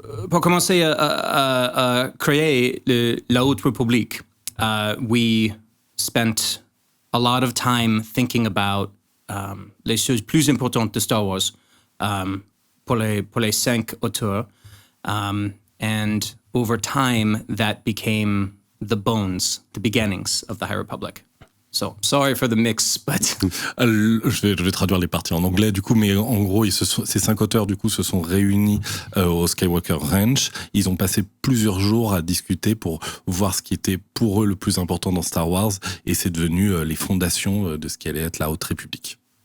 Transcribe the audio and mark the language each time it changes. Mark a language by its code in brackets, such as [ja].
[fr] Pour commencer à créer la Haute République, [en] we spent a lot of time thinking about [fr] les choses plus importantes de Star Wars pour les 5 auteurs. [en] And over time, that became the bones, the beginnings of the High Republic. So, sorry for the mix, but... [fr] Je vais traduire les parties en anglais, du coup, mais en gros, ces 5 auteurs, du coup, se sont réunis au Skywalker Ranch. Ils ont passé plusieurs jours à discuter pour voir ce qui était pour eux le plus important dans Star Wars, et c'est devenu les fondations de ce qui allait être la Haute République.